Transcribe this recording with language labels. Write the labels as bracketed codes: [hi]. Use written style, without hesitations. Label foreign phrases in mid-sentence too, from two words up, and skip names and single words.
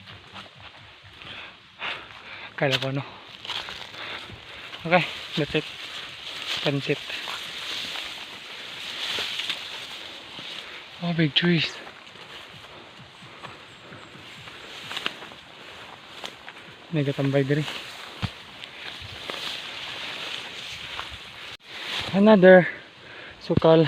[tl] Kala ko ano. [en] Okay, that's it. Pansit. Oh, big trees. [hil] Nagatambay diri. [en] Another sukal.